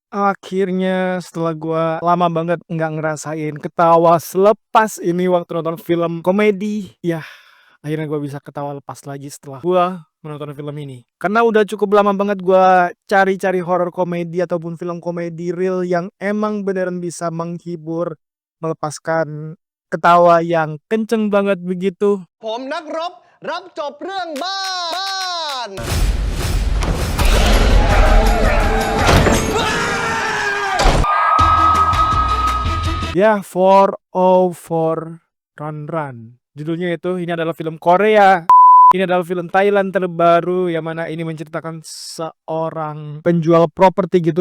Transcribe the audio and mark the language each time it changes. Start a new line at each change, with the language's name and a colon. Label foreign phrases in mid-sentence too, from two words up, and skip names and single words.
Indonesian: Akhirnya setelah gua lama banget nggak ngerasain ketawa selepas ini waktu nonton film komedi, yah akhirnya gua bisa ketawa lepas lagi setelah gua menonton film ini. Karena udah cukup lama banget gua cari-cari horor komedi ataupun film komedi real yang emang beneran bisa menghibur, melepaskan ketawa yang kenceng banget begitu.
Thai: ผมนักรบรับจบเรื่องบ้าน
Indonesian: Ya, 404 Run Run. Judulnya itu, ini adalah film Korea. Ini adalah film Thailand terbaru yang mana ini menceritakan seorang penjual properti gitu.